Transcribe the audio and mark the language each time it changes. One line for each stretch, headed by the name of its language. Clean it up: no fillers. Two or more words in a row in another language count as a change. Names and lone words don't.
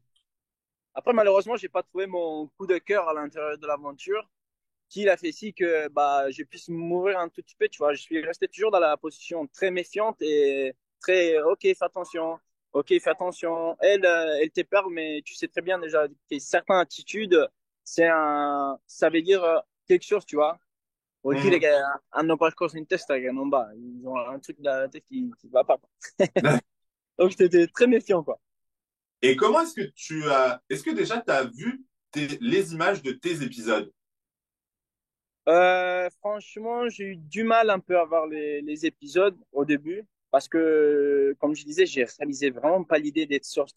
French: Après, malheureusement, j'ai pas trouvé mon coup de cœur à l'intérieur de l'aventure, qui a fait si que bah, je puisse mourir un tout petit peu, tu vois. Je suis resté toujours dans la position très méfiante et très, ok, fais attention, ok, fais attention. Elle, elle te parle, mais tu sais très bien déjà que certaines attitudes, ça veut dire quelque chose, tu vois. On dit Mhm.
Italian: che hanno qualcosa in testa che non va,
French: ils ont un truc dans la tête qui va pas. Donc, j'étais très méfiant, quoi. Et comment est-ce que est-ce que déjà tu as vu les images de tes épisodes? Franchement, j'ai eu du mal un peu à voir les épisodes au début parce que, comme je disais, j'ai réalisé vraiment pas l'idée d'être sorti.